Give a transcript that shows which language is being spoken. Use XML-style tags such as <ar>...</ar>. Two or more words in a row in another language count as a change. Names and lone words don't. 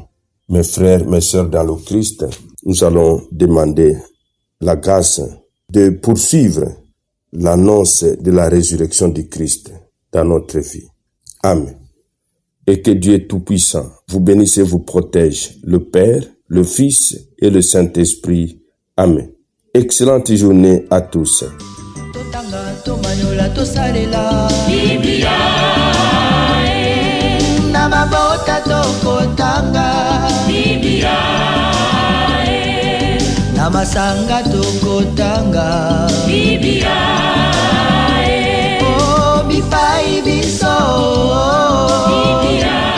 <fr>Mes frères, mes sœurs dans le Christ, nous allons demander la grâce de poursuivre l'annonce de la résurrection du Christ dans notre vie. Amen. Et que Dieu Tout-Puissant vous bénisse et vous protège, le Père, le Fils et le Saint-Esprit. Amen. Excellente journée à tous.</fr> <ln>Biblia na mabota tokotanga Biblia na masanga tokotanga Biblia oh bipai biso Biblia</ln>